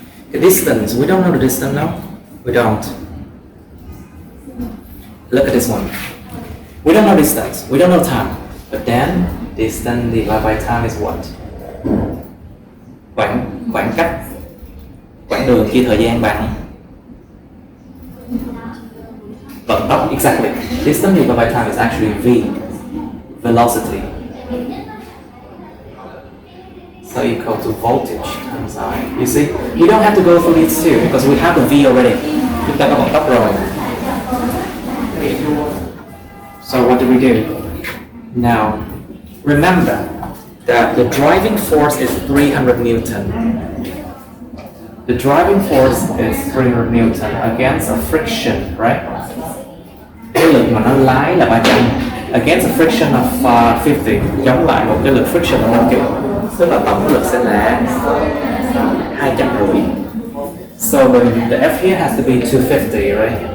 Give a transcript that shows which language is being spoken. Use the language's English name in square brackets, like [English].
[English] The distance, we don't know the distance now. We don't. Look at this one. We don't know distance. We don't know time. But then distance divided by time is what? [Vietnamese] Khoảng cách, quãng đường chia thời gian bằng vận tốc. [English] Exactly. Distance divided by time is actually V, velocity. So equal to voltage times I. You see, you don't have to go through these two because we have the V already. [Vietnamese] Chúng ta có vận tốc rồi. [English] So what do we do? Now, remember that the driving force is 300 Newton. The driving force is 300 Newton against a friction, right? [Vietnamese] Cái lực mà nó lái là 300 [English] against a friction of 50, [Vietnamese] chống lại một cái lực friction là 50. Tức là tổng lực sẽ là 250. [English] So the F here has to be 250, right?